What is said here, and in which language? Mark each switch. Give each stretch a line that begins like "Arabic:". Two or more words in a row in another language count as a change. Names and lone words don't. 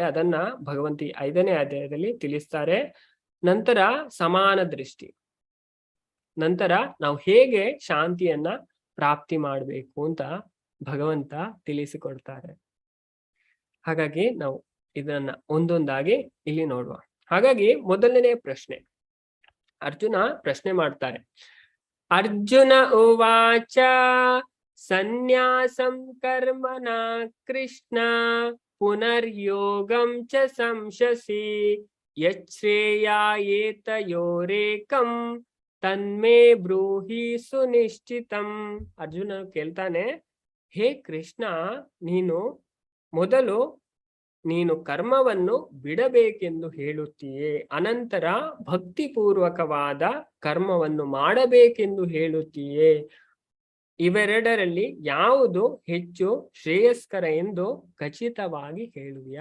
Kannada: ಅದನ್ನ ಭಗವಂತ 5ನೇ ಅಧ್ಯಾಯದಲ್ಲಿ ತಿಳಿಸ್ತಾರೆ. ನಂತರ ಸಮಾನ ದೃಷ್ಟಿ, ನಂತರ ನಾವು ಹೇಗೆ ಶಾಂತಿಯನ್ನ ಪ್ರಾಪ್ತಿ ಮಾಡಬೇಕು ಅಂತ ಭಗವಂತ ತಿಳಿಸಿಕೊಡ್ತಾರೆ. ಹಾಗಾಗಿ ನಾವು ಇದನ್ನ ಒಂದೊಂದಾಗಿ ಇಲ್ಲಿ ನೋಡುವ. ಹಾಗಾಗಿ ಮೊದಲನೇ ಪ್ರಶ್ನೆ, ಅರ್ಜುನ ಪ್ರಶ್ನೆ ಮಾಡ್ತಾರೆ.
Sanskrit: ಅರ್ಜುನ ಉವಾಚ ಸನ್ಯಾಸಂ ಕರ್ಮನ ಕೃಷ್ಣ ಪುನರ್ಯೋಗಂ ಚ ಸಂಶಸಿ ಯಚ್ಛ್ರೇಯಾಯೇತಯೋರೇಕಂ ತನ್ಮೇ ಬ್ರೂಹಿ ಸುನಿಶ್ಚಿತಂ.
Kannada: ಅರ್ಜುನ ಕೇಳ್ತಾನೆ, ಹೇ ಕೃಷ್ಣ, ನೀನು ಕರ್ಮವನ್ನು ಬಿಡಬೇಕೆಂದು ಹೇಳುತ್ತೀಯೇ, ಅನಂತರ ಭಕ್ತಿಪೂರ್ವಕವಾದ ಕರ್ಮವನ್ನು ಮಾಡಬೇಕೆಂದು ಹೇಳುತ್ತೀಯೇ. ಇವೆರಡರಲ್ಲಿ ಯಾವುದು ಹೆಚ್ಚು ಶ್ರೇಯಸ್ಕರ ಎಂದು ಖಚಿತವಾಗಿ ಹೇಳುವಿಯಾ?